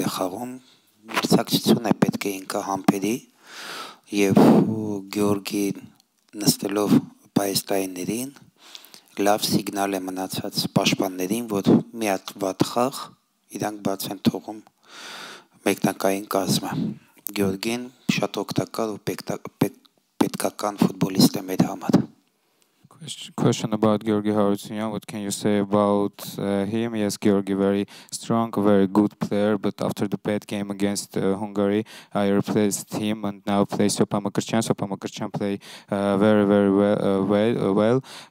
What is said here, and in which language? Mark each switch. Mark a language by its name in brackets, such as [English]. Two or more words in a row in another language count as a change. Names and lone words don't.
[Armenian] է խաղում, մրցակցություն է պետք է ինքը համբերի եւ Գյորգի նստելով պայստայիներին լավ սիգնալ է մնացած պաշտպաններին, որ մի հատ վատ խաղ իրանք բաց են թողում մեկնակային կազմը։ Գյորգին շատ օգտակար ու պետքական ֆուտբոլիստ է մեր համար։ [English] Question about Georgi Harutyunyan. What can you say about him? Yes, Georgi, very strong, very good player. But after the bad game against Hungary, I replaced him and now play Sjopa Mkrtčjan. Sjopa Mkrtčjan play very, very well.